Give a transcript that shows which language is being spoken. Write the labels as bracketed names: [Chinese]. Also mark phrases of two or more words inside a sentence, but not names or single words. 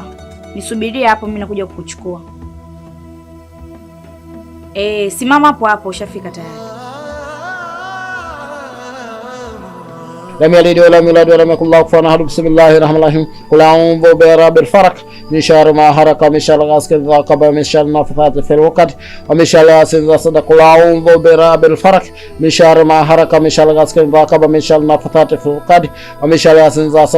[Swahili] Nisubirie hapo, mimi nakuja kukuchukua. Simama hapo, ushafika tayari. [Arabic] لم يلد ولم يولد ولم يكن له كفوا أحد. بسم الله الرحمن الرحيم. قل أعوذ برب الفلق من شر ما خلق من شر غاسق إذا وقب من شر النفاثات في العقد ومن شر حاسد إذا حسد. قل أعوذ برب الفلق من شر ما خلق من شر غاسق إذا وقب من شر النفاثات في العقد ومن شر حاسد إذا حسد.